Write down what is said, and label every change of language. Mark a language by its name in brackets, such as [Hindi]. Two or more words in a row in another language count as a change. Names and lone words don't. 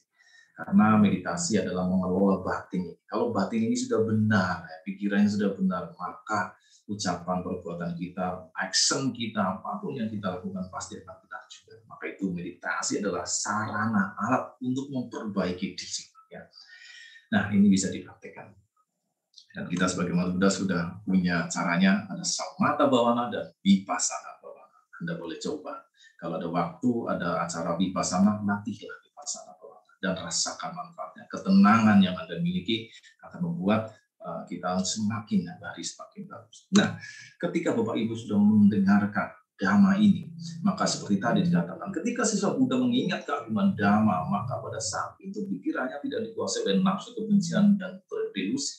[Indonesian] Karena meditasi adalah mengelola batin. Kalau batin ini sudah benar, pikirannya sudah benar, maka ucapan, perbuatan kita, action kita, apapun yang kita lakukan pasti akan benar juga. Maka itu meditasi adalah sarana, alat untuk memperbaiki diri. Ya. Nah, ini bisa dipraktikkan. Dan kita sebagai umat Buddha sudah punya caranya, ada [Pali] samatha bhavana [Indonesian] dan [Pali] vipassana bhavana. [Indonesian] Anda boleh coba. Kalau ada waktu, ada acara vipassana, latihlah [Pali] vipassana bhavana [Indonesian] dan rasakan manfaatnya. Ketenangan yang Anda miliki akan membuat kita semakin hari semakin bagus. Nah, ketika Bapak Ibu sudah mendengarkan Dhamma ini, maka seperti tadi dikatakan, ketika siswa Buddha mengingat keagungan Dhamma, maka pada saat itu pikirannya tidak dikuasai oleh nafsu kebencian dan delusi.